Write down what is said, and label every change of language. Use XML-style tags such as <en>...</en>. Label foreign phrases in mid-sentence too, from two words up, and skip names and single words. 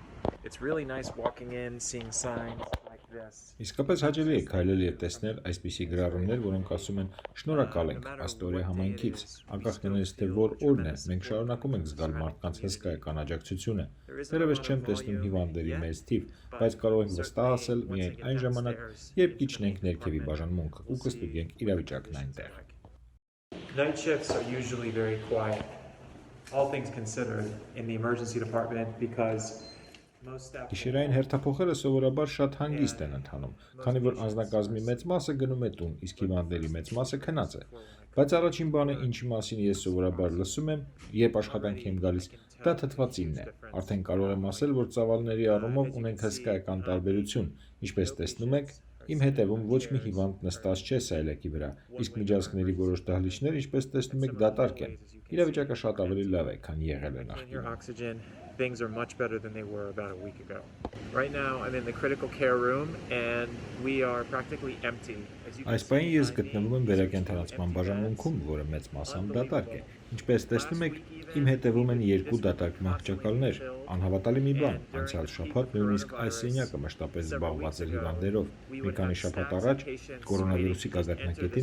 <hy>Իսկապես հաճելի է քայլել և տեսնել այսպիսի գրառումներ, որոնք ասում են «Շնորհակալ ենք, Աստորե համայնքից»։ Անկախ նրանից, թե որ օրն է, մենք շարունակում ենք զգալ մարդկանց հսկայական աջակցությունը։ Դեռևս չեմ տեսնում հիվանդների մեծ թիվ, բայց կարող ենք վստահ ասել միայն այն ժամանակ, երբ կիջնենք ներքևի բաժանմունքը ու կստուգենք իրավիճակն այնտեղ։</hy> <en>Night shifts are usually very quiet, all things considered, in the emergency department because</en> <hy>Գիշերային հերթափոխերը սովորաբար շատ հանգիստ են ընթանում, քանի որ անձնակազմի մեծ մասը գնում է տուն, իսկ հիվանդների մեծ մասը քնած է։ Բայց առաջին բանը, ինչի մասին ես սովորաբար լսում եմ, երբ աշխատանքի եմ գալիս, դա թթվածինն է։ Արդեն կարող եմ ասել, որ ծավալների առումով ունենք հսկայական տարբերություն, ինչպես տեսնում եք, իմ հետևում ոչ մի հիվանդ նստած չէ սայլակի վրա, իսկ միջանցքների որոշ դահլիճներ, ինչպես տեսնում եք, դատարկ են։ Իրավիճակը շատ ավելի լավ է, քան եղել է նախկինում։</hy> <en>Things are much better than they were about a week ago. Right now, I'm in the critical care room and we are practically empty.</en> <hy>Այս պահին ես գտնվում եմ վերակենդանացման բաժանմունքում, որը մեծ մասամբ դատարկ է։ Ինչպես տեսնում եք, իմ հետևում են երկու դատարկ մահճակալներ։ Անհավատալի մի բան, անցյալ շաբաթ նույնիսկ այս սենյակը մշտապես զբաղված էր հիվանդերով։ Մի քանի շաբաթ առաջ կորոնավիրուսի գագաթնակետին</hy>